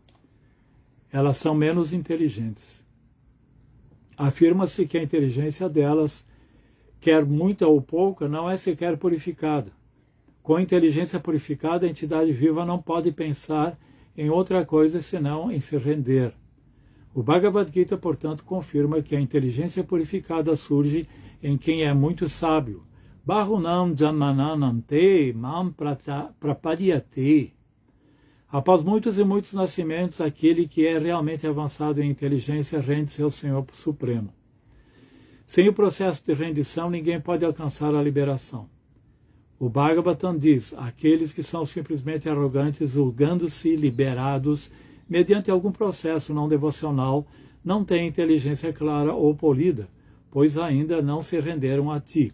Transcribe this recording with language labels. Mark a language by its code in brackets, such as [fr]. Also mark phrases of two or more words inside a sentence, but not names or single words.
[pt] Elas são menos inteligentes. Afirma-se que a inteligência delas, quer muita ou pouca, não é sequer purificada. Com a inteligência purificada, a entidade viva não pode pensar em outra coisa senão em se render. O Bhagavad Gita, portanto, confirma que a inteligência purificada surge em quem é muito sábio. [sa] Bahunam janmananante mam prapadyate. [pt] Após muitos e muitos nascimentos, aquele que é realmente avançado em inteligência rende-se ao Senhor Supremo. Sem o processo de rendição, ninguém pode alcançar a liberação. O Bhagavatam diz, aqueles que são simplesmente arrogantes, julgando-se liberados mediante algum processo não devocional, não têm inteligência clara ou polida, pois ainda não se renderam a ti.